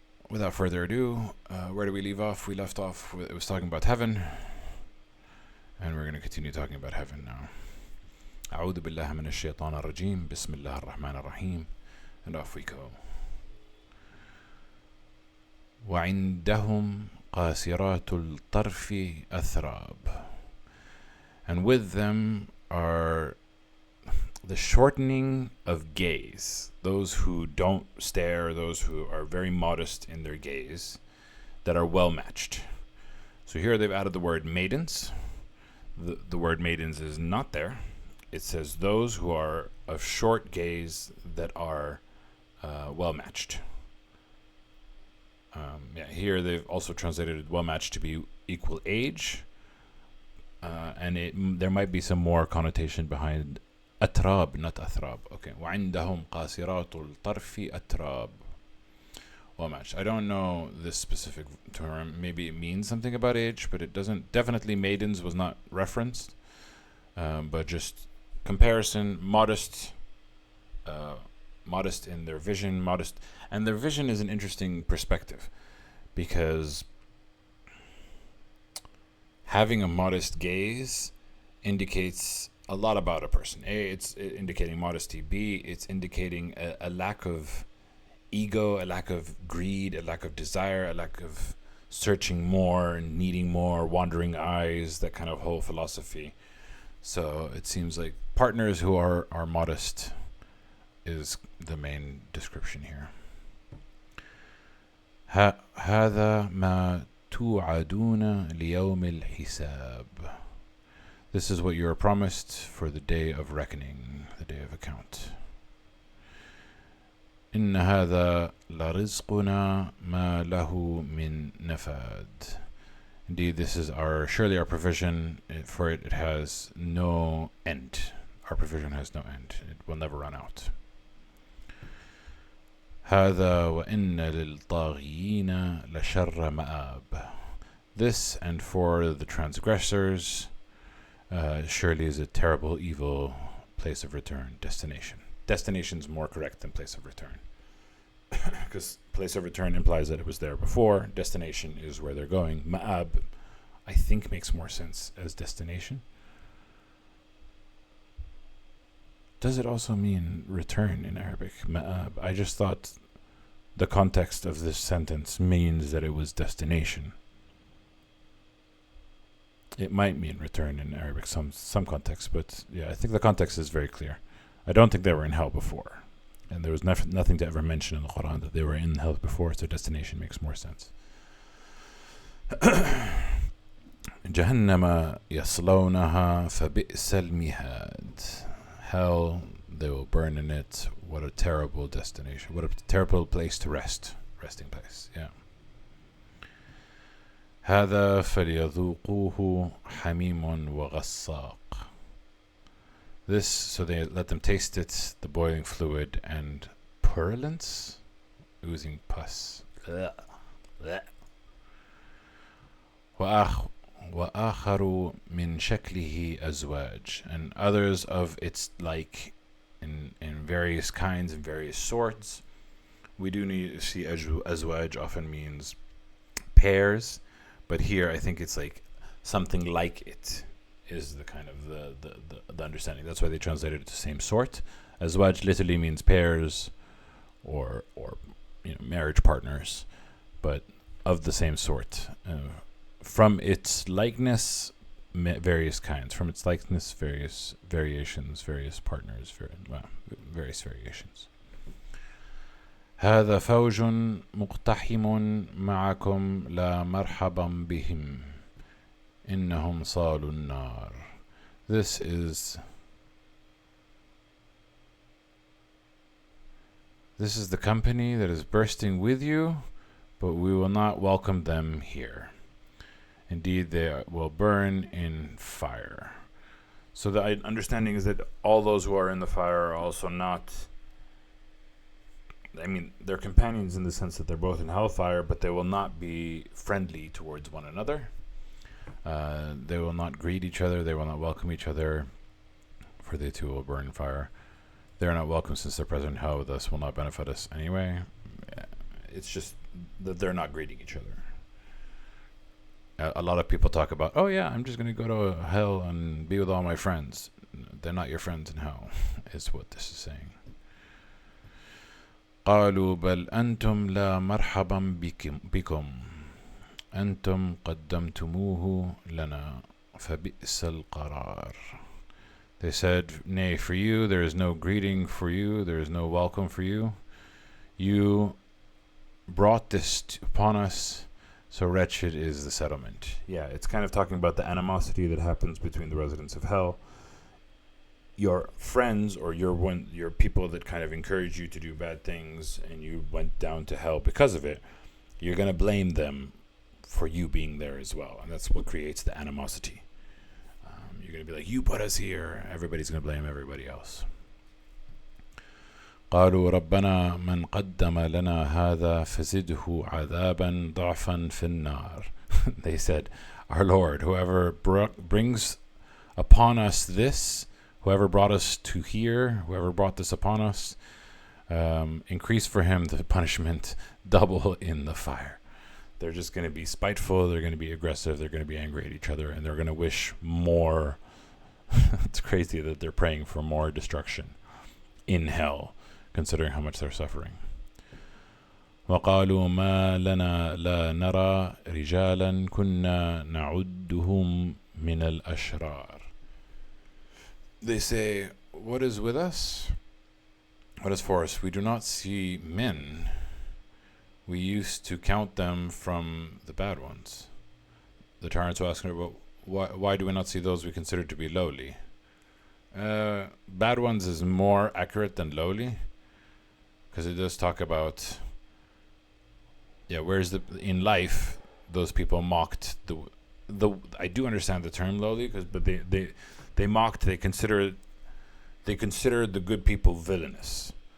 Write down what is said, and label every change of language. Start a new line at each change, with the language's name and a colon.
English: Without further ado, where do we leave off? We left off, it was talking about heaven, and we're going to continue talking about heaven now.
Arabic: أعوذ بالله من الشيطان الرجيم بسم الله الرحمن الرحيم,
English: and off we go.
Arabic: وعندهم قاصرات الطرف أثراب,
English: and with them are the shortening of gaze, those who don't stare, those who are very modest in their gaze, that are well matched. So here they've added the word maidens. The word maidens is not there. It says those who are of short gaze that are well matched. Here they've also translated well matched to be equal age, and there might be some more connotation behind أتراب, not أثراب.
Arabic: Okay, وعندهم قاصرات الطرف أتراب.
English: Well matched. I don't know this specific term. Maybe it means something about age, but it doesn't. Definitely maidens was not referenced, but just comparison, modest in their vision, and their vision is an interesting perspective, because having a modest gaze indicates a lot about a person. A, it's indicating modesty. B, it's indicating a lack of ego, a lack of greed, a lack of desire, a lack of searching more and needing more, wandering eyes, that kind of whole philosophy. So it seems like partners who are modest is the main description here.
Arabic: هذا ما توعدون ليوم الحساب.
English: This is what you are promised for the day of reckoning, the day of account.
Arabic: إن هذا لرزقنا ما له من نفاد.
English: Indeed, this is surely our provision. For it has no end. Our provision has no end. It will never run out.
Arabic: هذا وإن للطاغين لشر مآب.
English: This, and for the transgressors, surely is a terrible, evil place of return, destination. Destination is more correct than place of return, because place of return implies that it was there before. Destination is where they're going. Ma'ab, I think, makes more sense as destination. Does it also mean return in Arabic? Ma'ab. I just thought the context of this sentence means that it was destination. It might mean return in Arabic, some context, but I think the context is very clear. I don't think they were in hell before, and there was nothing to ever mention in the Quran that they were in hell before, so destination makes more sense.
Arabic: جهنم يصلونها فبئس المهاد.
English: Hell, they will burn in it. What a terrible destination. What a terrible place to rest. Resting place,
Arabic: هذا فليذوقوه حميم وغساق.
English: This, so they let them taste it, the boiling fluid, and purulence, oozing pus.
Arabic: وآخر من شكله أزواج,
English: and others of its like, in various kinds and various sorts. We do need to see azwaj often means pairs, but here I think it's like something like it is the kind of the understanding. That's why they translated it to same sort. Azwaj literally means pairs or marriage partners, but of the same sort. From its likeness, various kinds. From its likeness, various variations, various partners, various variations.
Arabic: هذا فوج مقتحم معكم لا مرحبا بهم إنهم صالوا النار.
English: This is the company that is bursting with you, but we will not welcome them here. Indeed, they will burn in fire. So the understanding is that all those who are in the fire are also not, I mean, they're companions in the sense that they're both in hellfire, but they will not be friendly towards one another. They will not greet each other. They will not welcome each other, for they too will burn in fire. They are not welcome since they're present in hell, thus will not benefit us anyway. It's just that they're not greeting each other. A lot of people talk about, oh yeah, I'm just going to go to hell and be with all my friends. They're not your friends in hell, is what this is saying.
Arabic: قالوا بل أنتم لا مرحبا بكم أنتم قدمتموه لنا فبئس القرار.
English: They said, nay, for you there is no greeting for you, there is no welcome for you. You brought this upon us, so wretched is the settlement. Yeah, it's kind of talking about the animosity that happens between the residents of hell. Your friends or your people that kind of encourage you to do bad things and you went down to hell because of it, you're going to blame them for you being there as well. And that's what creates the animosity. You're going to be like, you put us here. Everybody's going to blame everybody else.
Arabic: قالوا ربنا من قدم لنا هذا فزده عذابا ضعفا في النار.
English: They said, our Lord, whoever brings upon us this, whoever brought us to here, whoever brought this upon us, increase for him the punishment double in the fire. They're just going to be spiteful, they're going to be aggressive, they're going to be angry at each other, and they're going to wish more. It's crazy that they're praying for more destruction in hell, considering how much they're suffering.
Arabic: وقالوا ما لنا لا نرى رجالا كنا نعدهم من الأشرار.
English: They say, what is with us? What is for us? We do not see men. We used to count them from the bad ones. The tyrants were asking about why do we not see those we consider to be lowly? Bad ones is more accurate than lowly, because it does talk about, whereas in life those people mocked the I do understand the term lowly, but they mocked, they considered the good people villainous.